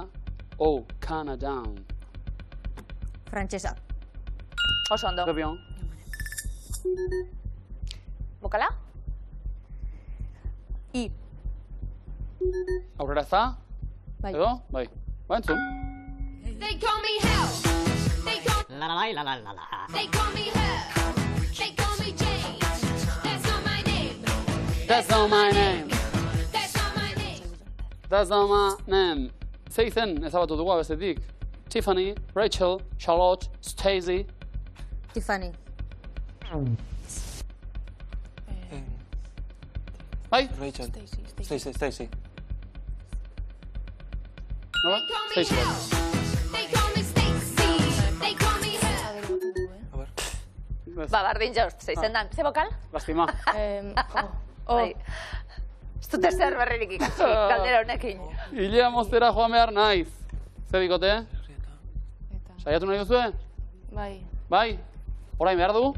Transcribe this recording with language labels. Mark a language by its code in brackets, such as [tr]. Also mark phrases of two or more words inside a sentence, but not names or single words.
[en] Oh, Canada. [eu] Frantsesa. Oso ondo. [fr] Très bien. [eu] Bokala? I. Aurrera ez da? Bai. Edo? Bai. Ba, entzun. [en] They call me hell. They call They call me her. They call me Jane. That's not my name. That's not my name. That's not my name. That's not my name. [eu] Ze izen ezabatu dugu abestetik. Tiffany, Rachel, Charlotte, Stacy. Tiffany. Bai? Rachel. Stacy. Nola? [en] They call me Stacy. hell. They call me Stacy. They call me her. [eu] Ba, bardin jaust, zeizen dan. Ze bokal? Lastima. Bai. Ez dute zer berririk ikasi, galdera honekin. Ilea moztera joan behar naiz. Ze bikote? Saiatu nahi duzue? Bai. Bai? Orain behar du?